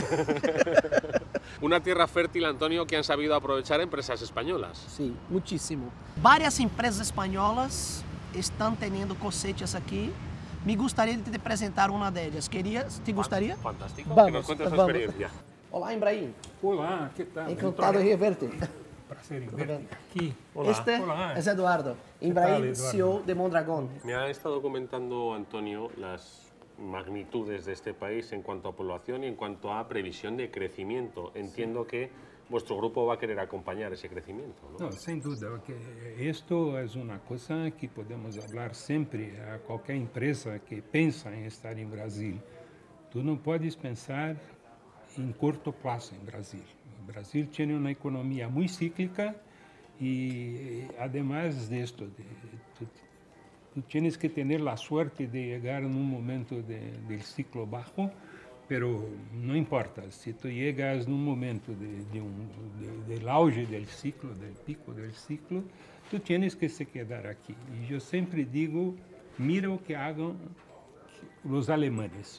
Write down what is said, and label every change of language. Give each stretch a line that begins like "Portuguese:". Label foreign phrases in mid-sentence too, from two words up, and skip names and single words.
Spanish: Una tierra fértil, Antonio, que han sabido aprovechar empresas españolas. Sí, muchísimo. Varias empresas españolas están teniendo cosechas aquí. Me gustaría te presentar una de ellas. ¿Te gustaría? Fantástico, Vamos, que nos cuentes tu vamos. experiencia.
Portuguese: Olá, Ibrahim. Olá, que tal?
Spanish: Encantado de reverte.
Portuguese: Prazer em ver-te aqui.
Spanish: Este
Portuguese: Olá.
Spanish: es Eduardo. tal, Ibrahim, Eduardo? CEO de Mondragón. Me ha estado comentando, Antonio, las magnitudes de este país en cuanto a población y en cuanto a previsión de crecimiento. Entiendo que vuestro grupo va a querer acompañar ese crecimiento, ¿no?
Portuguese: Não, sem dúvida, porque esto é uma coisa que podemos falar sempre a qualquer empresa que pensa em estar em Brasil. Tu não podes pensar em curto prazo em Brasil. O Brasil tem uma economia muito cíclica
Spanish: e, además disto, tu tienes que
Portuguese: ter a sorte de chegar num momento
Spanish: del ciclo bajo, pero no importa, si tú llegas en un momento del auge del ciclo, del pico del ciclo, tú tienes que se quedar aquí. Y yo siempre digo, mira lo que hagan los alemanes.